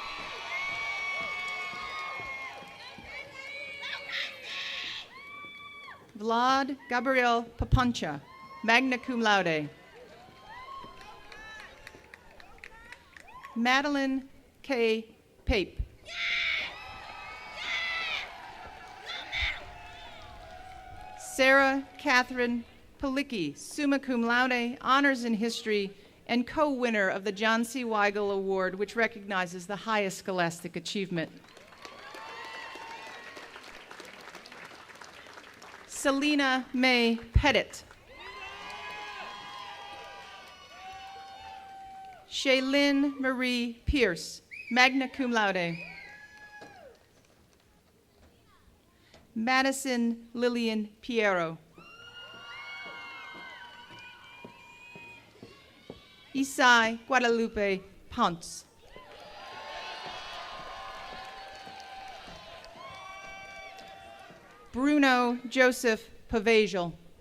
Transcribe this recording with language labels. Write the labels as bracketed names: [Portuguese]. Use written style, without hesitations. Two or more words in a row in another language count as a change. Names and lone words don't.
[English] Vlad Gabriel Papancha, [Latin] magna cum laude. [English] Madeline K. Pape. Sarah Catherine Palicki, [Latin] summa cum laude, [English] honors in history, and co-winner of the John C. Weigel Award, which recognizes the highest scholastic achievement. Selena May Pettit. Shaylin Marie Pierce, [Latin] magna cum laude. [English] Madison Lillian Piero. Isai Guadalupe Ponce. Bruno Joseph Pavagel.